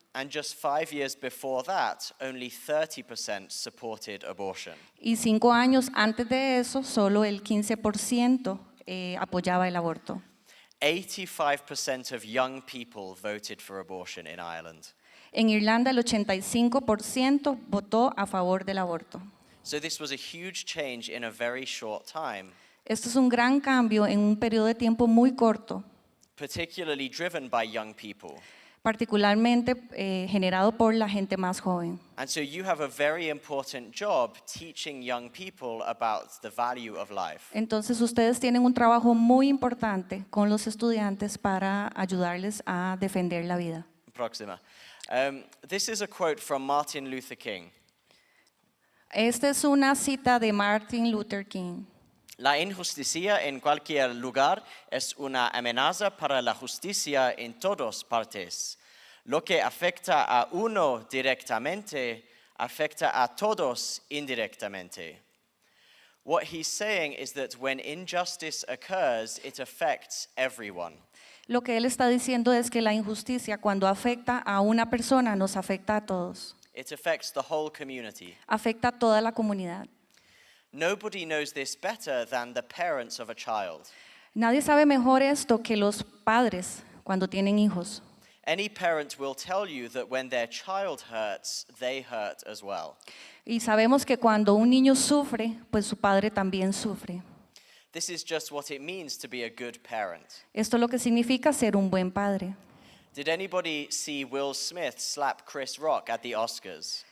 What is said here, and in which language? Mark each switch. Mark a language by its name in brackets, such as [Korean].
[English] And just 5 years before that, only 30% supported abortion. [Spanish] Y 5 años antes de eso, solo el 15% apoyaba el aborto. [English] 85% of young people voted for abortion in Ireland. [Spanish] En Irlanda el 85% votó a favor del aborto. [English] So this was a huge change in a very short time. [Spanish] Esto es un gran cambio en un periodo de tiempo muy corto, [English] Particularly driven by young people. [Spanish] particularmente generado por la gente más joven. [English] And so you have a very important job teaching young people about the value of life. [Spanish] Entonces ustedes tienen un trabajo muy importante con los estudiantes para ayudarles a defender la vida. Próxima. [English] This is a quote from Martin Luther King. [Spanish] Esta es una cita de Martin Luther King. La injusticia en cualquier lugar es una amenaza para la justicia en todas partes. Lo que afecta a uno directamente afecta a todos indirectamente. [English] What he's saying is that when injustice occurs, it affects everyone. [Spanish] Lo que él está diciendo es que la injusticia cuando afecta a una persona nos afecta a todos. [English] It affects the whole community. [Spanish] Afecta a toda la comunidad. [English] Nobody knows this better than the parents of a child. [Spanish] Nadie sabe mejor esto que los padres cuando tienen hijos. [English] Any parent will tell you that when their child hurts, they hurt as well. [Spanish] Y sabemos que cuando un niño sufre, pues su padre también sufre. [English] This is just what it means to be a good parent. [Spanish] Esto es lo que significa ser un buen padre. [English] Did anybody see Will Smith slap Chris Rock at the Oscars?